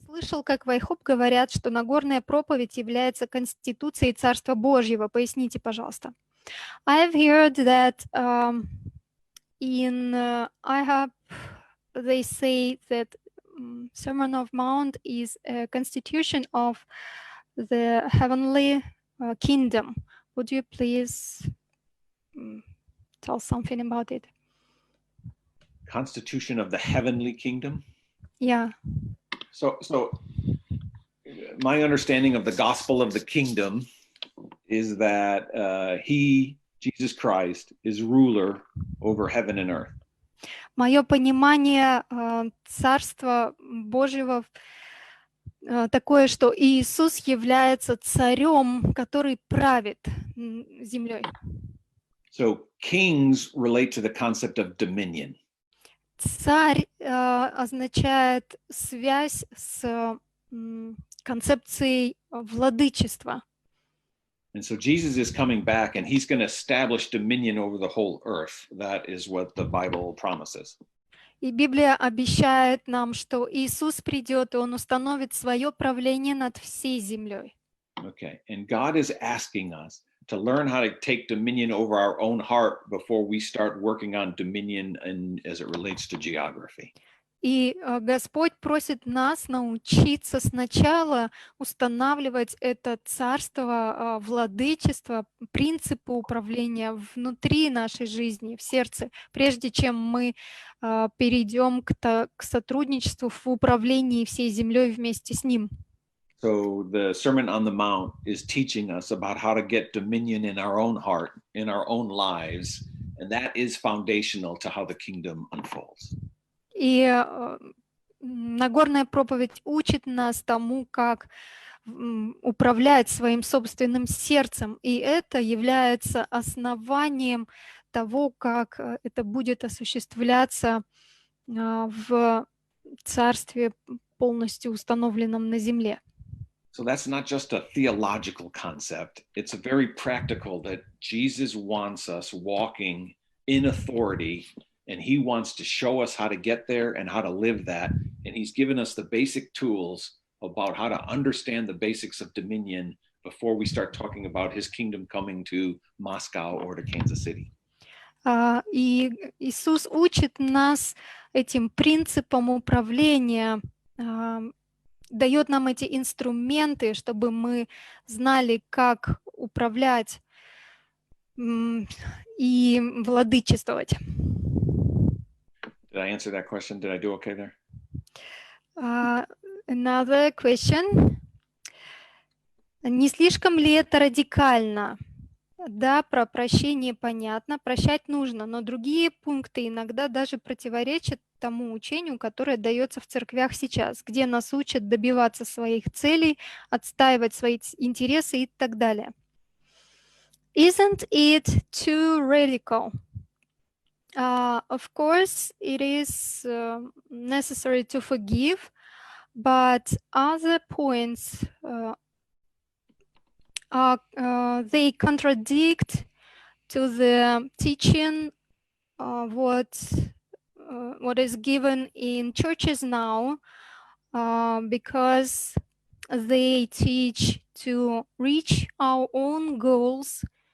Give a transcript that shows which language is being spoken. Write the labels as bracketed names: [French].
[Russian] слышал, как в IHOP говорят, что Нагорная проповедь является конституцией Царства Божьего. Поясните, пожалуйста. [English] I've heard that in IHOP they say that Sermon of Mount is a constitution of the heavenly kingdom. Would you please tell something about it? Constitution of the heavenly kingdom? Yeah. So my understanding of the gospel of the kingdom is that he, Jesus Christ, is ruler over heaven and earth. [Russian] Мое понимание Царства Божьего такое, что Иисус является царем, который правит землей. [English] So kings relate to the concept of dominion. [Russian] Царь означает связь с концепцией владычества. [English] And so Jesus is coming back and he's going to establish dominion over the whole earth. That is what the Bible promises. [Russian] И Библия обещает нам, что Иисус придет, и Он установит свое правление над всей землей. [English] Okay, and God is asking us to learn how to take dominion over our own heart before we start working on dominion and as it relates to geography. [Russian] И Господь просит нас научиться сначала устанавливать это царство, владычество, принципы управления внутри нашей жизни, в сердце, прежде чем мы перейдем к сотрудничеству в управлении всей землей вместе с Ним. [English] So the Sermon on the Mount is teaching us about how to get dominion in our own heart, in our own lives, and that is foundational to how the kingdom unfolds. [Russian] И Нагорная проповедь учит нас тому, как управлять своим собственным сердцем, и это является основанием того, как это будет осуществляться в царстве, полностью установленном на земле. [English] So that's not just a theological concept. It's a very practical that Jesus wants us walking in authority, and he wants to show us how to get there and how to live that. And he's given us the basic tools about how to understand the basics of dominion before we start talking about his kingdom coming to Moscow or to Kansas City. [Russian] И Иисус учит нас этим принципам управления, дает нам эти инструменты, чтобы мы знали, как управлять и владычествовать. [English] Did I answer that question? Did I do okay there? Another question. [Russian] Не слишком ли это радикально? Да, про прощение понятно, прощать нужно, но другие пункты иногда даже противоречат тому учению, которое дается в церквях сейчас, где нас учат добиваться своих целей, отстаивать свои интересы и так далее. [English] Isn't it too radical? Of course, it is necessary to forgive, but other points they contradict to the teaching what is given in churches now, because they teach to reach our own goals.